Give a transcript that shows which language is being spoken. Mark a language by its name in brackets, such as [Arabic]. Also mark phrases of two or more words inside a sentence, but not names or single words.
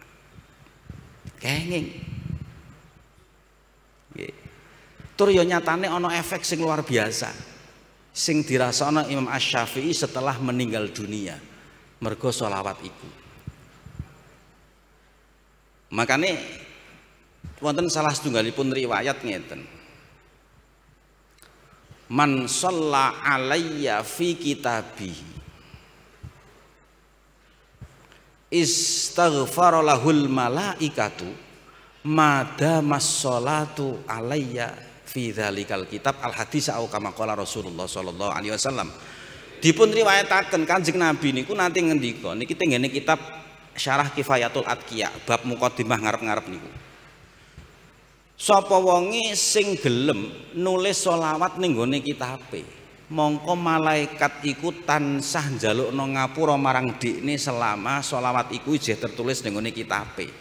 [Javanese] Kenging tur yo nyatane ana efek sing [Indonesian] luar biasa [Javanese] sing dirasakno Imam Asy-Syafi'i [Indonesian] setelah meninggal dunia [Javanese] mergo sholawat iku. Makane wonten salah setunggalipun riwayat ngeten, [Arabic] "من صلى علي في كتابي استغفرت له الملائكة ما دام الصلاة علي في ذلك الكتاب الحديث أو كما قال رسول الله صلى الله عليه وسلم." [Javanese] Dipun riwayataken Kanjeng Nabi niku nanti ngendika niki tenggene kitab Syarah Kifayatul Atqiya bab mukadimah ngarep-ngarep niku. Sapa wonge sing gelem nulis sholawat ning gone kitabe, mongko malaikat iku tansah njalukno ngapura marang dikne selama sholawat iku isih tertulis ning gone kitabe.